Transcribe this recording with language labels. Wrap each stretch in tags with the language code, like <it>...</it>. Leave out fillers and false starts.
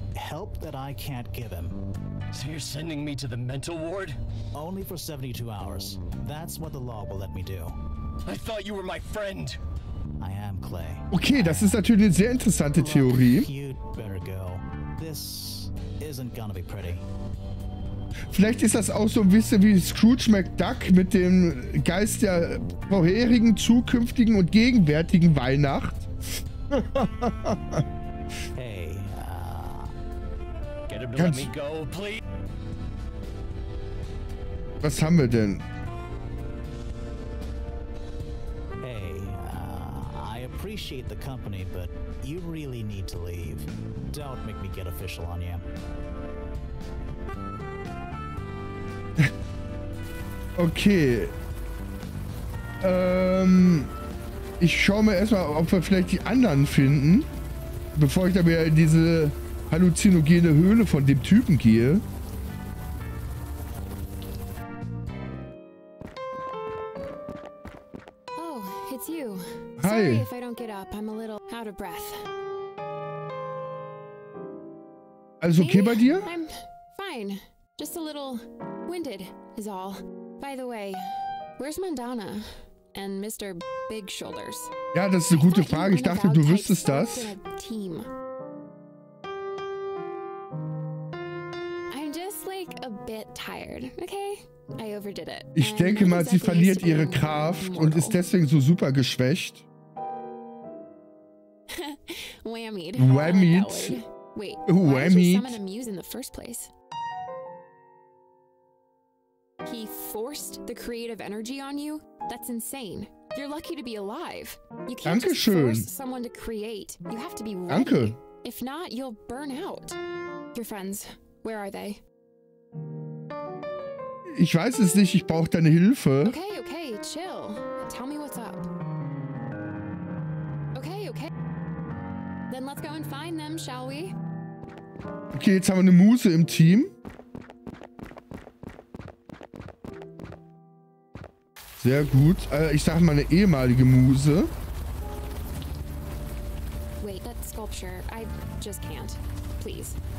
<en>Help that I can't give him. So you're sending me to the mental ward? Only for 72 hours. That's what the law will let me do. I thought you were my friend. I am, Clay.</en> <de>Okay, das ist natürlich eine sehr interessante Theorie.</de> <en>You'd better go. This isn't gonna be pretty.</en> <de>Vielleicht ist das auch so ein bisschen wie Scrooge McDuck mit dem Geist der vorherigen, zukünftigen und gegenwärtigen Weihnacht.</de> <en>Hey, Get him to let me go, please.</en> <de>Was haben wir denn?</de> <en>Hey, I appreciate the company, but you really need to leave. Don't make me get official on you. Okay.</en> <de>Ich schaue mir erstmal, ob wir vielleicht die anderen finden, bevor ich da wieder in diese halluzinogene Höhle von dem Typen gehe.</de> <en>Oh, it's you. Hi. Sorry if I don't get up. I'm a little out of breath.</en> <de>Alles okay bei dir?</de> <en>I'm fine. Just a little winded is all. By the way, where's Mandana and Mr. Big Shoulders?</en> <de>Ja, das ist eine gute Frage. Ich dachte, du wüsstest das.</de> <en>I'm just like a bit tired, okay? I overdid it.</en> <de>Ich denke mal, sie verliert ihre Kraft und ist deswegen so super geschwächt.</de> <en>Whammied. Whammied. Wait, why did you summon a Whammied. muse in the first place? He forced the creative energy on you? That's insane. You're lucky to be alive. You can't just</en> <de>Dankeschön.</de> <en>force someone to create. You have to be ready.</en> <de>Danke.</de> <en>If not, you'll burn out. Your friends, where are they?</en> <de>Ich weiß es nicht, ich brauche deine Hilfe.</de> <en>Okay, okay, chill. Tell me what's up. Okay, okay. Then let's go and find them, shall we?</en> <de>Okay, jetzt haben wir eine Muse im Team. Sehr gut. Ich sage mal eine ehemalige Muse.</de> <en>Wait, that sculpture. I just can't. Please.</en>